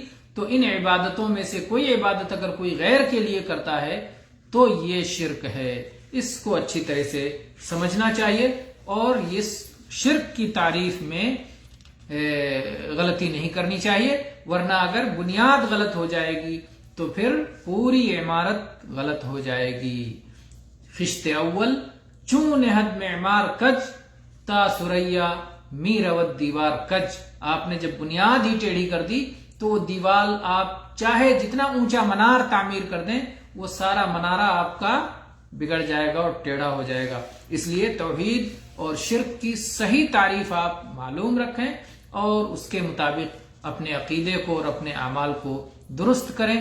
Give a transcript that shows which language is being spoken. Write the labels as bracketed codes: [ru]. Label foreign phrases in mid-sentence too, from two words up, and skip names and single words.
[ur] تو ان عبادتوں میں سے کوئی عبادت اگر کوئی غیر کے لیے کرتا ہے تو یہ شرک ہے. اس کو اچھی طرح سے سمجھنا چاہیے اور اس شرک کی تعریف میں غلطی نہیں کرنی چاہیے، ورنہ اگر بنیاد غلط ہو جائے گی تو پھر پوری عمارت غلط ہو جائے گی. [fa] خشت اول چون حد معمار کج تا سریا می روت دیوار کج. [ur] آپ نے جب بنیاد ہی ٹیڑھی کر دی تو دیوار آپ چاہے جتنا اونچا منار تعمیر کر دیں وہ سارا منارہ آپ کا بگڑ جائے گا اور ٹیڑھا ہو جائے گا. اس لیے توحید اور شرک کی صحیح تعریف آپ معلوم رکھیں اور اس کے مطابق اپنے عقیدے کو اور اپنے اعمال کو درست کریں.